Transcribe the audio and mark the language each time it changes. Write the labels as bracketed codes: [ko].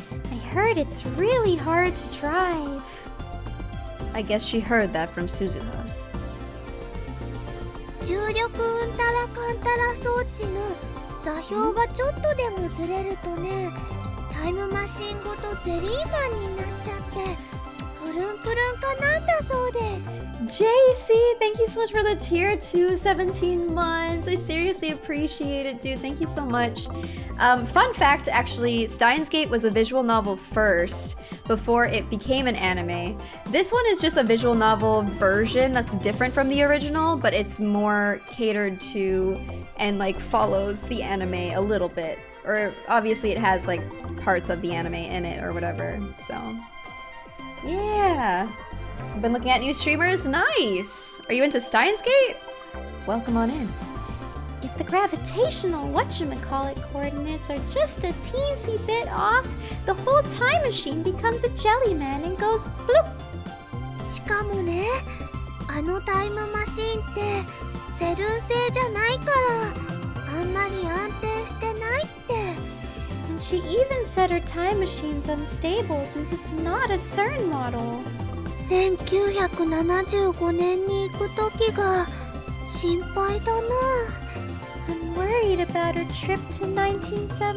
[en] I heard it's really hard to drive. I guess she heard that from Suzuha. [ja] 重力うんたらかんたら装置の座標がちょっとでもずれるとね、タイムマシンごとゼリーマンになっちゃってプルンプルンかなんだそうです。 [en] JC, thank you so much for the tier 2, 17 months. I seriously appreciate it, dude. Thank you so much. Fun fact, actually, Steins Gate was a visual novel first before it became an anime. This one is just a visual novel version that's different from the original, but it's more catered to and like follows the anime a little bit. Or obviously it has like parts of the anime in it or whatever. So, yeah. Been looking at new streamers? Nice! Are you into Steins Gate? Welcome on in. If the gravitational whatchamacallit coordinates are just a teensy bit off, the whole time machine becomes a jelly man and goes bloop! [ja] しかもね、あのタイムマシンってセルン製じゃないからあんまり安定してないって。 [en] And she even said her time machine's unstable since it's not a CERN model. [ja] 1975年に行く時が心配だな。 [en] I'm worried about her trip to 1975.